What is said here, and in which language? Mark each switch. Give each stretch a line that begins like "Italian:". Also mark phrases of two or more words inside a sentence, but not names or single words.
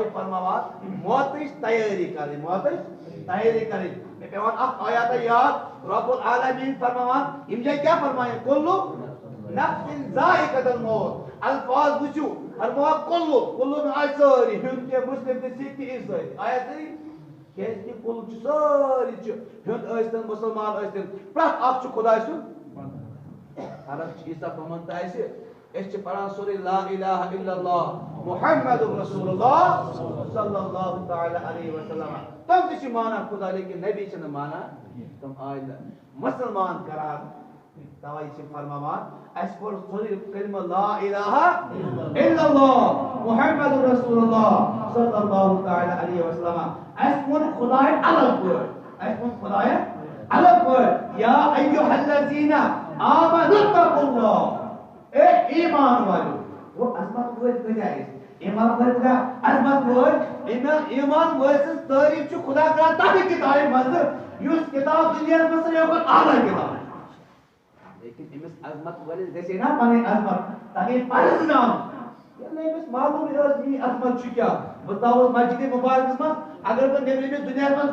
Kashmiri: فرماوان موتٕچ تیٲری کرٕنۍ موتٕچ تیٲری کرٕنۍ مےٚ پیوان اکھ آیات یاد رب العالمین فرماوان یم جایہِ کیٛاہ فرمایہِ
Arabic: کُلُّ نفسٍ ذائقۃ الموت
Kashmiri: الفاظ وٕچھِو فرماوان کُلُّ نہٕ آسہِ سٲری ہیوٚنٛد تہِ مُسلم تہِ سِکھ تہِ عیٖسٲے آیا صحیح کیازِ کہِ کُل چھُ سٲری چھِ ہیوٚنٛد ٲسۍتن مُسلمان ٲسۍتن پرٛٮ۪تھ اکھ چھُ خۄداے سُنٛد فرق چھِ ییٖژاہ پہمتھ تہِ آسہِ أسۍ چھِ پران سورُے
Arabic: لا الہ الا اللہ محمد رسول اللہ صلی اللہ تعالی علیہ وسلم
Kashmiri: تِم تہِ چھِ مانان خدا لیکن نبی چھِنہٕ مانان تِم آے نہٕ مُسلمان قرار توے چھِ فرماوان اَسہِ پوٚر سورُے کلمہ
Arabic: لا الہ الا اللہ محمد رسول اللہ صلی اللہ تعالی علیہ وسلم
Kashmiri: اَسہِ ووٚن خداے الگ پٲٹھۍ اَسہِ ووٚن خداے الگ پٲٹھۍ
Arabic: یا ایھا الذین آمنوا اتقوا اللہ
Urdu: اے ایمان والو
Kashmiri: وہ عظمت وٲلۍ کۭتیاہ ٲسۍ ایمان وٲلۍ کۭتیاہ عظمت وٲلۍ ایمان وٲلۍ سٕنٛز تعریٖف چھُ خدا کران تتھ کِتابہِ منٛز یُس کِتاب دُنیاہس منٛز ساروٕے کھۄتہٕ اعلیٰ کِتاب لیکن أمِس عظمت وٲلِس گژھِ نا پنٕنۍ عظمت تتھ گٔے پرزناوٕنۍ ییٚلہِ أمِس معلوٗم ٲس میٛٲنۍ عظمت چھِ کیٛاہ بہٕ ژاوُس مسجدِ مُبارکس منٛز اگر بہٕ نیٚبرِمِس دُنیاہس منٛز